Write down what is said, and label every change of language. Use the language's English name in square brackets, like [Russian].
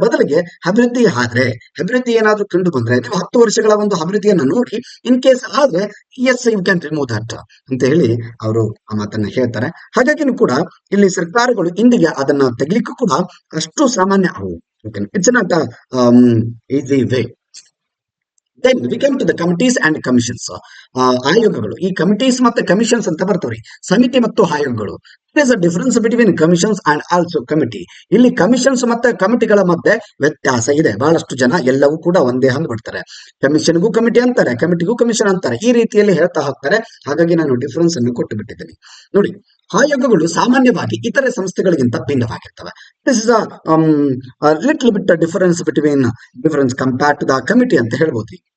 [Kannada] ಬದಲಿಗೆ ಅಭಿವೃದ್ಧಿ ಏನಾದ್ರೂ ಕಂಡು ಬಂದ್ರೆ ನೀವು 10 ವರ್ಷಗಳ ಒಂದು ಅಭಿವೃದ್ಧಿಯನ್ನು ನೋಡಿ, [English] in case [Kannada] ಆದ್ರೆ [English] yes you can remove that [Kannada] ಅಂತ ಹೇಳಿ ಅವರು ಆ ಮಾತನ್ನ ಹೇಳ್ತಾರೆ. ಹಾಗಾಗಿ ಕೂಡ ಇಲ್ಲಿ ಸರ್ಕಾರಗಳು ಇಂದಿಗೆ ಅದನ್ನ ತೆಗಿಲಿಕ್ಕೂ ಕೂಡ ಅಷ್ಟು ಸಾಮಾನ್ಯ ಅವು. [English] It's not easy way. Then we come to the committees and commissions. [Kannada] ಆಯೋಗಗಳು, ಈ ಕಮಿಟೀಸ್ ಮತ್ತೆ ಕಮಿಷನ್ಸ್ ಅಂತ ಬರ್ತವ್ರಿ, ಸಮಿತಿ ಮತ್ತು ಆಯೋಗಗಳು. [English] There is a difference between commissions and also committee. [Kannada] ಇಲ್ಲಿ ಕಮಿಷನ್ಸ್ ಮತ್ತೆ ಕಮಿಟಿಗಳ ಮಧ್ಯೆ ವ್ಯತ್ಯಾಸ ಇದೆ. ಬಹಳಷ್ಟು ಜನ ಎಲ್ಲವೂ ಕೂಡ ಒಂದೇ ಹಂಗ್ ಬಿಡ್ತಾರೆ. ಕಮಿಷನ್ಗೂ ಕಮಿಟಿ ಅಂತಾರೆ, ಕಮಿಟಿಗೂ ಕಮಿಷನ್ ಅಂತಾರೆ, ಈ ರೀತಿಯಲ್ಲಿ ಹೇಳ್ತಾ ಹೋಗ್ತಾರೆ. ಹಾಗಾಗಿ ನಾನು ಡಿಫರೆನ್ಸ್ ಅನ್ನು ಕೊಟ್ಟು ಬಿಟ್ಟಿದ್ದೀನಿ ನೋಡಿ. ಆಯೋಗಗಳು ಸಾಮಾನ್ಯವಾಗಿ ಇತರೆ ಸಂಸ್ಥೆಗಳಿಗಿಂತ ಭಿನ್ನವಾಗಿರ್ತವೆ. [English] this is little bit difference compared to the committee [Kannada] ಅಂತ ಹೇಳ್ಬೋದು.